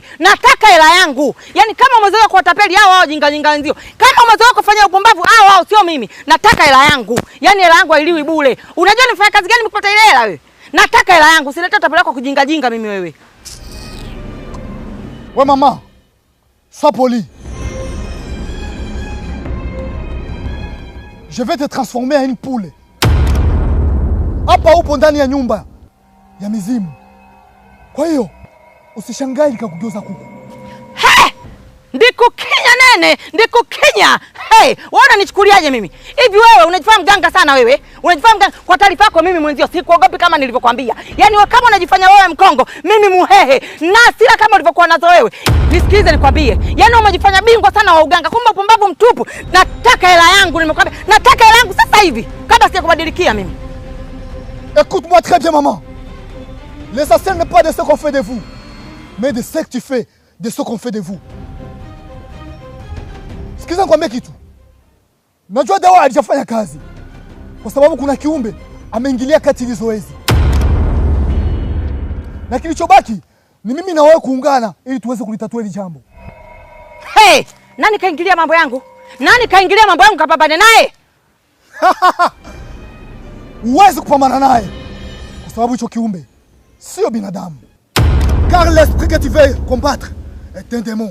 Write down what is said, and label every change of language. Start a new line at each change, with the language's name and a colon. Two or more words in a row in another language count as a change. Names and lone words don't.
Swahili: Nataka hela yangu. Yaani kama umezoea kwa tapeli hao wao jinga wenzio. Kama umezoea kufanya upumbavu hao wao sio mimi. Nataka hela yangu. Yaani hela yangu hailiwi bure. Unajua nifanya kazi gani nikupata ile hela wewe? Nataka hela yangu. Sileta tapeli yako kujinga mimi wewe. We mama.
French: Sois poli. Je vais te transformer en une poule.
Swahili: Hapa upo ndani ya nyumba ya mizimu. Kwa hiyo usishangae nikakugeuza kuku. He! Ndikukinya nene, ndikukinya. Hey, wewe unanichukuliaje mimi? Hivi wewe unajifanya mganga sana wewe? Unajifanya mganga. Kwa taarifa yako mimi mwenzio sikuogopi kama nilivyokuambia. Yaani wewe kama unajifanya wewe mkongo, mimi muhehe. Na sila kama ulivyokuwa nazo wewe. Nisikilize nikwambie. Yaani umejifanya bingwa sana wa uganga, kumbe upumbavu mtupu. Nataka hela yangu nimekwambia. Nataka hela yangu sasa hivi kabla sijakubadilikia mimi.
French: Écoute-moi très bien maman. L'essentiel n'est pas de ce qu'on fait de vous, mais de ce que tu fais de ce qu'on fait de vous.
Swahili: Sikiza nikwambie kitu. Najua dawa haijafanya kazi. Kwa sababu kuna kiumbe ameingilia kati hizo zoezi. Na kilichobaki ni mimi na wewe kuungana ili tuweze kulitatua hili jambo. Hey, nani kaingilia mambo yangu? Nani kaingilia mambo yangu kapambane naye? Uwezi kupambana naye. Kwa sababu hicho kiumbe sio binadamu.
French: Car l'esprit que tu veux combattre est un démon.